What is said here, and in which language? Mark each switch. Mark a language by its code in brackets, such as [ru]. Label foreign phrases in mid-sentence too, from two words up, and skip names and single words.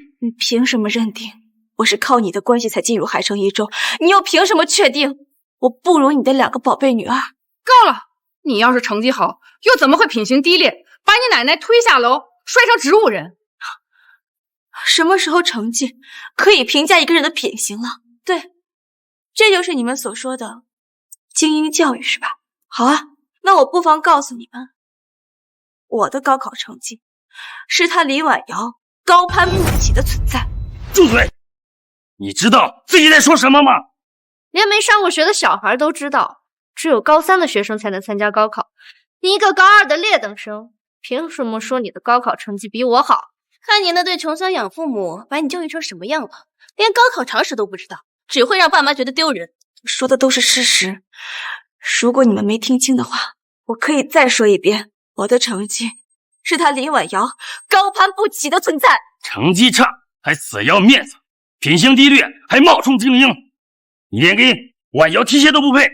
[zh] 你憑什麼認定我是靠你的關係才進入海城一中？你又憑什麼確定我不如你的2個寶貝女兒？夠了！你要是成績好，又怎麼會品行低劣，把你奶奶推下樓，摔成植物人？什麼時候成績可以評價一個人的品行了？對，這就是你們所說的精英教育是吧？好啊，那我不妨告訴你們，我的高考成績是他李婉瑤高攀不起的存在。住嘴！你知道自己在說什麼嗎？連沒上過學的小孩都知道，只有高3的學生才能參加高考。你一個高2的劣等生，憑什麼說你的高考成績比我好？看你那對窮酸養父母把你教育成什麼樣了，連高考常識都不知道，只會讓爸媽覺得丟人。說的都是事實，如果你們沒聽清的話，我可以再說一遍，我的成績是他李婉瑤高攀不起的存在。成績差還死要面子，品行低劣還冒充精英，你連給婉瑤提鞋都不配，